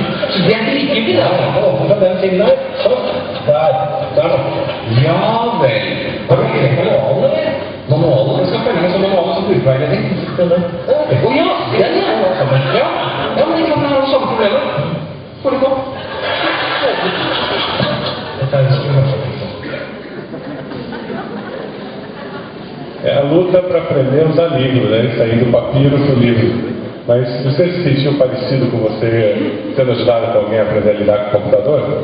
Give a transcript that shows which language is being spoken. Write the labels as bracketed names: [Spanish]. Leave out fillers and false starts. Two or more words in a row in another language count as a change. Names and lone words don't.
[Norwegian] Så det er dritgivelig, da. Du åpner fra den siden der. Sånn. Der nå. Ja vel. Har du ikke lekt manualen, eller? Manualen? Jeg skal følge med som manualen som brukerveiledning. Åja, den ja. Ja, men ikke sant, jeg har det samme problemet. Får du på? [Portuguese] É a luta para aprender a usar livro, né? Sair do papiro para o livro. Mas você se sentiu parecido com você sendo ajudado por alguém a aprender a lidar com o computador?